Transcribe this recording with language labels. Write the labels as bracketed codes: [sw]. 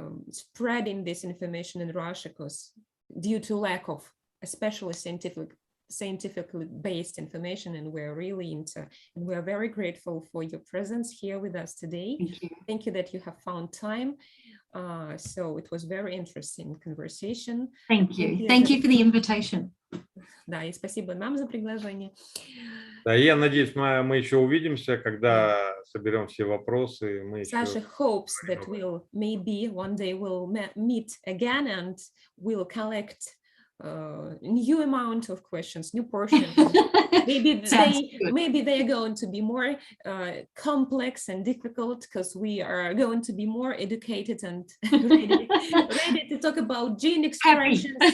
[en] spreading this information in Russia, because due to lack of especially scientifically based information, and we're really into, and we're very grateful for your presence here with us today. Thank you that you have found time. So it was very interesting conversation. Thank you. Thank you for the invitation. [ru] Да, и спасибо нам за приглашение. Да, я надеюсь, мы еще увидимся, когда соберем все вопросы. [en] Sasha hopes that we'll maybe one day we'll meet again and we'll collect new amount of questions, new portions. Maybe they are going to be more complex and difficult, because we are going to be more educated and ready to talk about gene expressions.